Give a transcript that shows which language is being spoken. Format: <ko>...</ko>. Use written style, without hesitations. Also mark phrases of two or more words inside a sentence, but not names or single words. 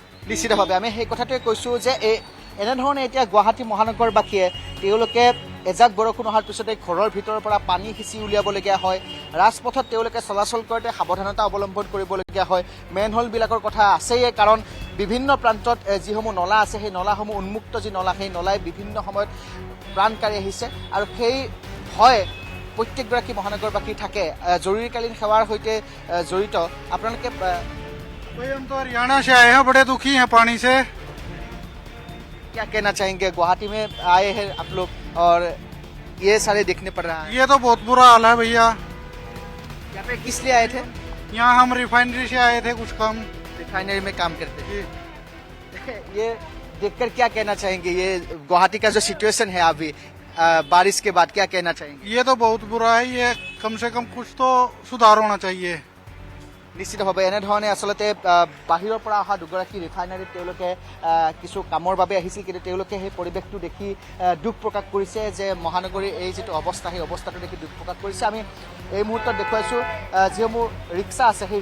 <as>নিশ্চিতভাৱে আমি সেই কথাটোৱে কৈছোঁ যে এনেধৰণে এতিয়া গুৱাহাটী মহানগৰবাসীয়ে তেওঁলোকে এজাক বৰষুণ অহাৰ পিছতে ঘৰৰ ভিতৰৰ পৰা পানী সিঁচি উলিয়াবলগীয়া হয় ৰাজপথত তেওঁলোকে চলাচল কৰোঁতে সাৱধানতা অৱলম্বন কৰিবলগীয়া হয় মেনহলবিলাকৰ কথা আছেই কাৰণ বিভিন্ন প্ৰান্তত যিসমূহ নলা আছে সেই নলাসমূহ উন্মুক্ত যি নলা সেই নলাই বিভিন্ন সময়ত প্ৰাণ কাঢ়ি আহিছে আৰু সেই ভয় প্ৰত্যেকগৰাকী মহানগৰবাসী থাকে জৰুৰীকালীন সেৱাৰ সৈতে জড়িত আপোনালোকে</as> <hi>भाई हम तो हरियाणा से आए हैं बड़े दुखी हैं पानी से क्या कहना चाहेंगे गुवाहाटी में आए हैं आप लोग और ये सारे देखने पड़ रहा है ये तो बहुत बुरा हाल है भैया यहाँ पे किस लिए आए थे यहाँ हम रिफाइनरी से आए थे कुछ काम रिफाइनरी में काम करते हैं देखिए ये देखकर क्या कहना चाहेंगे ये गुवाहाटी का जो सिचुएशन है अभी बारिश के बाद क्या कहना चाहेंगे ये तो बहुत बुरा है ये कम से कम कुछ तो सुधार होना चाहिए</hi> <as>নিশ্চিতভাৱে এনেধৰণে আচলতে বাহিৰৰ পৰা অহা দুগৰাকী ৰিফাইনাৰীত তেওঁলোকে কিছু কামৰ বাবে আহিছিল কিন্তু তেওঁলোকে সেই পৰিৱেশটো দেখি দুখ প্ৰকাশ কৰিছে যে মহানগৰীৰ এই যিটো অৱস্থা সেই অৱস্থাটো দেখি দুখ প্ৰকাশ কৰিছে আমি এই মুহূৰ্তত দেখুৱাইছোঁ যিসমূহ ৰিক্সা আছে সেই</as>